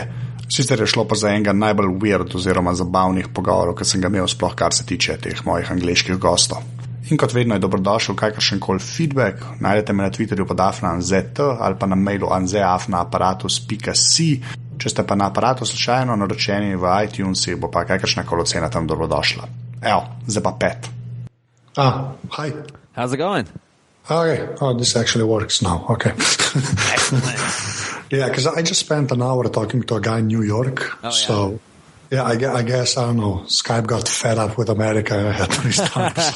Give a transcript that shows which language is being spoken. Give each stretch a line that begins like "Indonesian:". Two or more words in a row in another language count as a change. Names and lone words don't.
Slovenian: Sicer je šlo pa za enega najbolj weird oziroma zabavnih pogovorov, ki sem ga imel sploh kar se tiče teh mojih angleških gostov. In kot vedno je dobrodošel kakršenkoli feedback, najdete me na Twitterju pod @anzet ali pa na mailu anze@aparatus.si. Če ste pa na Aparatus slučajno naročeni v iTunesih, bo pa kakršnakoli ocena tam dobrodošla. Evo, zdaj pa Pet.
English: Hi. How's it going? Okay. Oh, this actually works now. Okay. Excellent. Yeah, because I just spent an hour talking to a guy in New York. Oh, yeah. So, yeah, I guess, I don't know, Skype got fed up with America and I had to restart.